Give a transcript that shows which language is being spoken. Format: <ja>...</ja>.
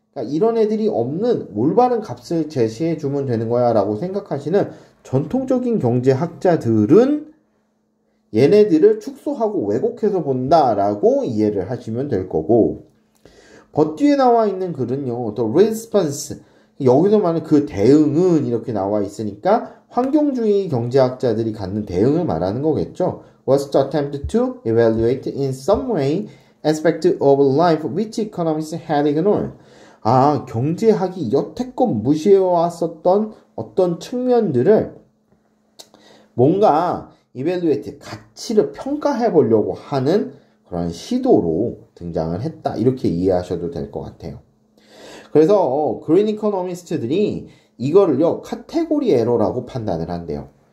<ko>그러니까 이런 애들이 없는 올바른 값을 제시해 주면 되는 거야 라고 생각하시는 전통적인 경제학자들은 얘네들을 축소하고 왜곡해서 본다라고 이해를 하시면 될 거고, 뒤에 나와 있는 글은요,</ko> <en>the response,</en> <ko>여기서 말하는 그 대응은 이렇게 나와 있으니까 환경주의 경제학자들이 갖는 대응을 말하는 거겠죠.</ko> <en>was the attempt to evaluate in some way aspect of life which economists had ignored.</en> <ko>경제학이 여태껏 무시해왔었던 어떤 측면들을 뭔가 evaluate, 가치를 평가해 보려고 하는 그런 시도로 등장을 했다. 이렇게 이해하셔도 될 것 같아요. 그래서 그린 이코노미스트들이 이거를요, 카테고리 에러라고 판단을 한대요.</ko>